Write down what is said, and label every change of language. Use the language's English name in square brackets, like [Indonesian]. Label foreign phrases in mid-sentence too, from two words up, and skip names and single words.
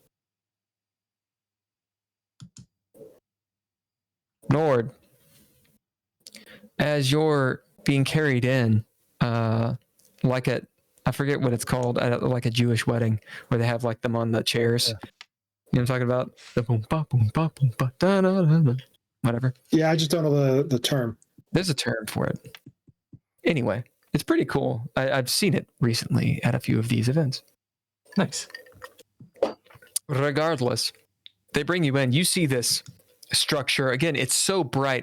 [English] Nord, as you're being carried in, like I forget what it's called, like a Jewish wedding where they have like them on the chairs. Yeah. You know what I'm talking about? The boom, ba, boom, ba, boom, ba, da, da, da, da. Whatever. Yeah, I just don't know the term. There's a term for it. Anyway, it's pretty cool. I've seen it recently at a few of these events. Nice. Regardless, they bring you in. You see this structure. Again, it's so bright.